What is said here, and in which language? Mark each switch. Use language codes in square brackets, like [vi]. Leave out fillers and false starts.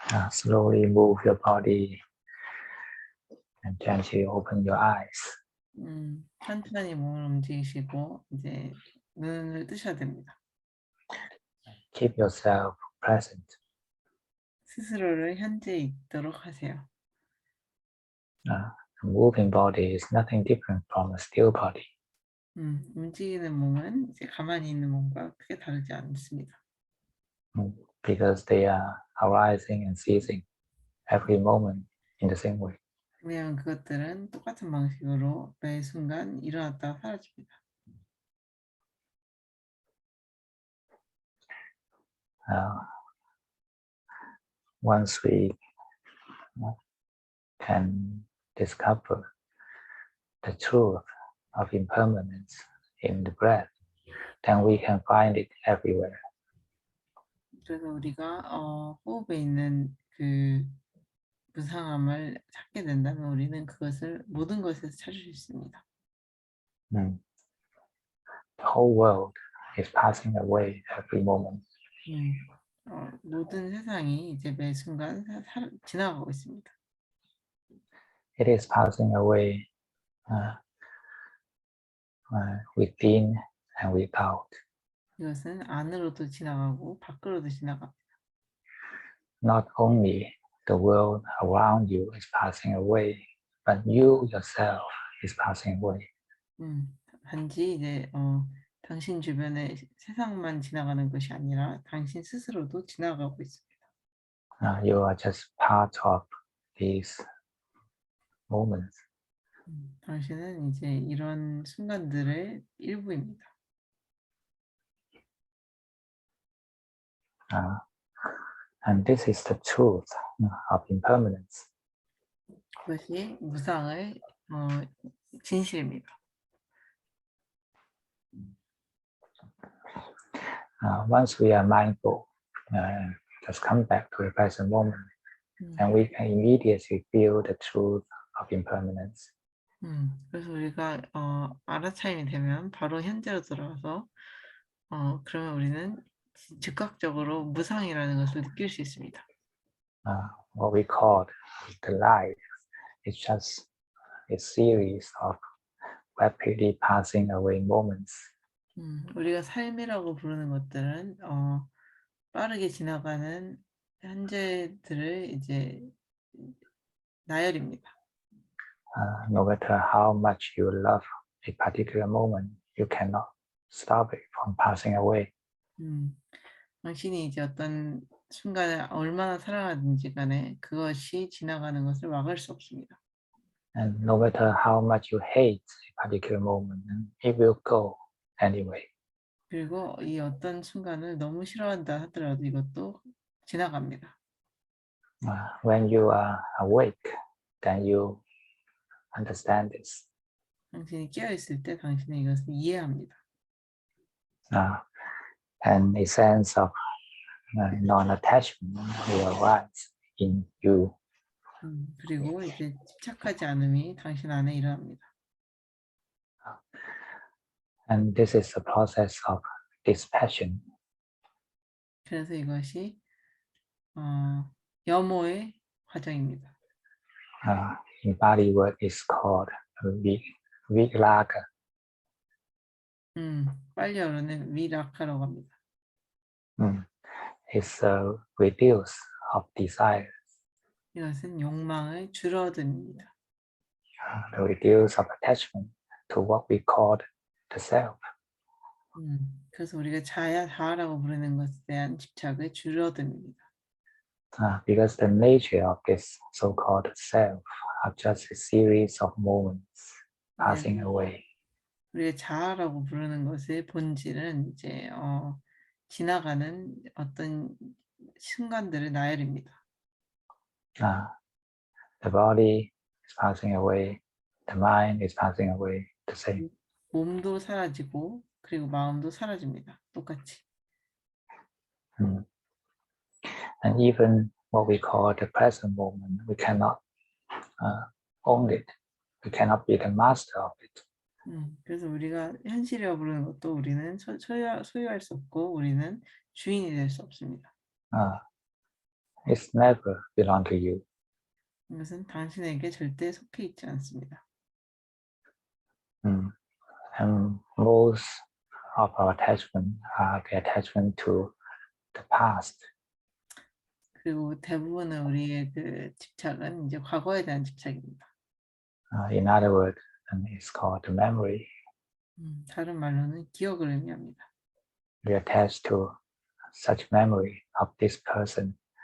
[en] Slowly move your body and gently open your eyes. [ko] 천천히 몸을 움직이시고 이제 눈을 뜨셔야 됩니다. [en] Keep yourself present. [ko] 스스로를 현재에 있도록 하세요. [en] A moving body is nothing different from a still body. [ko] 움직이는 몸은 이제 가만히 있는 몸과 크게 다르지 않습니다. [en] Because they are arising and ceasing every moment in the same way. [ko] 왜냐하면 그것들은 똑같은 방식으로 매 순간 일어났다가 사라집니다. [en] Once we can discover the truth of impermanence in the breath, then we can find it everywhere. [ko] 그래서 우리가 호흡에 있는 그 무상함을 찾게 된다면 우리는 그것을 모든 것에서 찾을 수 있습니다. [en] The whole world is passing away every moment. [ko] 모든 세상이 이제 매 순간 지나가고 있습니다. [en] It is passing away within and without. [ko] 이것은 안으로도 지나가고 밖으로도 지나갑니다. [en] Not only the world around you is passing away, but you yourself is passing away. [ko] 단지 이제 당신 주변의 세상만 지나가는 것이 아니라 당신 스스로도 지나가고 있습니다. [en] You are just part of these moments. [ko] 당신은 이제 이런 순간들의 일부입니다. [en] And this is the truth of impermanence. [ko] 그것이 무상의 진실입니다. [en] Once we are mindful, just come back to the present moment, and we can immediately feel the truth of impermanence. [ko] 그래서 우리가 알아차림이 되면 바로 현재로 돌아와서 그러면 우리는 즉각적으로 무상이라는 것을 느낄 수 있습니다. [en] What we call the life is just a series of rapidly passing away moments. [ko] 우리가 삶이라고 부르는 것들은 빠르게 지나가는 현재들을 이제 나열입니다. [en] No matter how much you love a particular moment, you cannot stop it from passing away. [ko] 당신이 이제 어떤 순간에 얼마나 사랑하든지 간에 그것이 지나가는 것을 막을 수 없습니다. [en] And no matter how much you hate a particular moment, it will go anyway. [ko] 그리고 이 어떤 순간을 너무 싫어한다 하더라도 이것도 지나갑니다. [en] When you are awake, then you understand this. [ko] 당신이 깨어있을 때 당신은 이것을 이해합니다. [en] And a sense of non-attachment will arise in you. [ko] 그리고 이제 집착하지 않음이 당신 안에 일어납니다. [en] And this is the process of dispassion. [ko] 그래서 이것이 염호의 과정입니다. [en] In Pali word is called viraga. [ko] 빨리어로는 위라카라고 합니다. [en] It's a reduce of desire. [ko] 이것은 욕망의 줄어듦입니다. [en] The reduce of attachment to what we call the self. [ko] 그래서 우리가 자아라고 부르는 것에 대한 집착의 줄어듦입니다. [en] Because the nature of this so-called self are just a series of moments passing away. [ko] 우리가 자아라고 부르는 것의 본질은 이제 지나가는 어떤 순간들의 나열입니다. [en] The body is passing away, the mind is passing away, the same. [ko] 몸도 사라지고 그리고 마음도 사라집니다. 똑같이. [en] And even what we call the present moment, we cannot own it. We cannot be the master of it. [ko] 그래서 우리가 현실이라고 부르는 것도 우리는 소유할 수 없고 우리는 주인이 될 수 없습니다. [en] It's never belong to you. [ko] 이것은 당신에게 절대 속해 있지 않습니다. [en] And most of our attachment are the attachment to the past. [ko] 그리고 대부분의 우리의 그 집착은 이제 과거에 대한 집착입니다. [en] In other words, it's called the memory. [ko] 다른 말로는 기억을 의미합니다. [en] We attach to such memory of this person.